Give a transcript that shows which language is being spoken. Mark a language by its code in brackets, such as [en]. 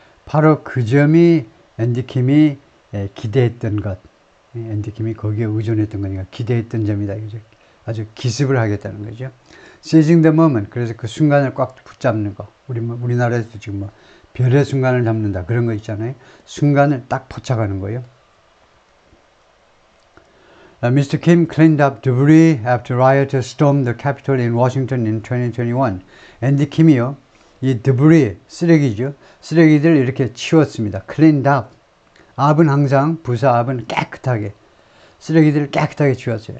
[ko] 바로 그 점이 앤디 킴이 기대했던 것, 앤디 킴이 거기에 의존했던 거니까 기대했던 점이다. 아주 기습을 하겠다는 거죠. [en] Seizing the moment, [ko] 그래서 그 순간을 꽉 붙잡는 거. 우리나라에서도 지금 뭐 별의 순간을 잡는다 그런 거 있잖아요. 순간을 딱 포착하는 거예요. [en] Mr. Kim cleaned up debris after rioters stormed the Capitol in Washington in 2021. [ko] 앤디 킴이요, 이 debris, 쓰레기죠. 쓰레기들을 이렇게 치웠습니다. [en] cleaned up. [ko] up은 항상 부사 up은 깨끗하게. 쓰레기들을 깨끗하게 치웠어요.